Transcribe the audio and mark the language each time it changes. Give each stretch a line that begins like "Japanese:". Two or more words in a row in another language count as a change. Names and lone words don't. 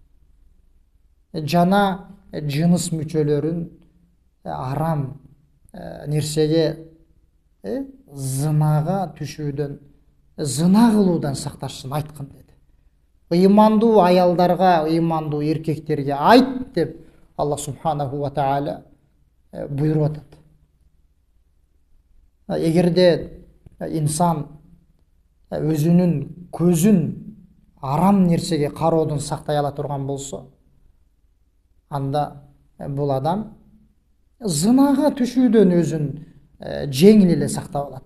Kyrgyz: Жана жыныс мүчөлөрүн арам нерсеге, зынага түшүүдөн, зына кылуудан сакташсын, айткын деди. Ыймандуу аялдарга, ыймандуу эркектерге айт деп Allah
Arabic: سبحانه وتعالى
Kyrgyz: буйруп атат. Эгерде инсан өзүнүн көзүн арам нерсеге кароодон сактай ала турган болсо, анда бул адам зынага түшүүдөн өзүн жеңил эле сактап алат.